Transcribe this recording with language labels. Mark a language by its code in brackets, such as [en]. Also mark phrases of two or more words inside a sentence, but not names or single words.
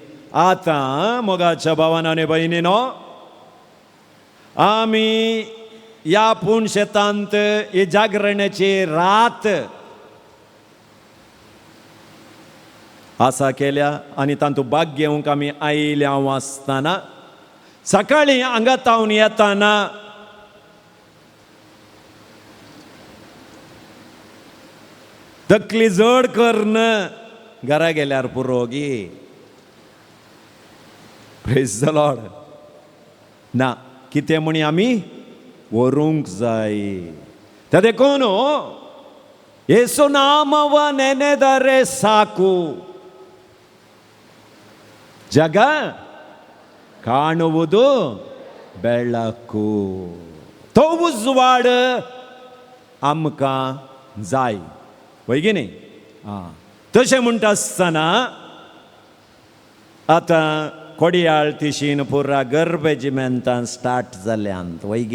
[kok] आतां मोगाच्या भावानो आनी भयणीनो, आमी ह्या पुणशेतांत ही जागरणाची रात आसा केल्या आनी तांतू भाग घेवंक आमी आयल्या आसतना सकाळीं हांगातावन येताना तकली जड करन घरा गेल्यार पुरो गी. [en] praise the Lord. [kok] ना कितें म्हणी आमी व्हरूंक जाय. ते देखून [kn] ಯೇಸು ನಾಮವ ನೆನೆದರೆ ಸಾಕು, ಜಗ ಕಾಣುವುದು ಬೆಳಕು. [kok] तो उजवाड आमकां जाय. वय की न्ही. तशें म्हणटा आसतना आतां कोडयाळ तिशीन पुरा गर्बेजिमेंतान स्टार्ट जाल्यांत.